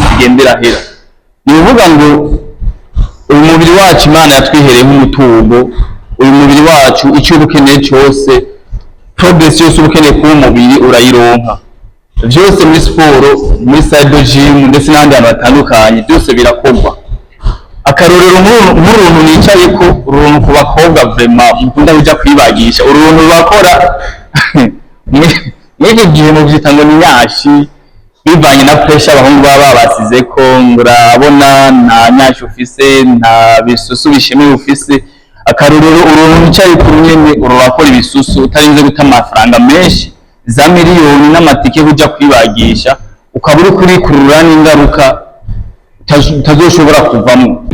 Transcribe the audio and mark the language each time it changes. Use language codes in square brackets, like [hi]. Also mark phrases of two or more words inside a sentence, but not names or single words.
[rn] igendera hera ni uvuga ngo uyu mubiri wacu Imana yatwihereye nk'umutungo uyu mubiri wacu icyo ukeneye cyose progress yose ukeneye kuba umubiri urayironka byose muri siporo muri side gym ndetse n'ahandi hantu hatandukanye byose birakorwa akarorero nk'uruntu nicaye ko uruntu ku bakobwa vraiment mukunda kujya kwibagisha uruntu bakora n'iki gihe mu byita ngo ni nyashi bivanye na pressure abahungu baba basize ko ngurabona nta nyashi ufise nta bisusu bishimye ufise akarorero uruntu nicaye ku nyene urakora ibisusu utarinze guta amafaranga menshi za miliyoni n'amatike kujya kwibagisha ukaba uri kurikurura n'ingaruka utazoshobora kuvamo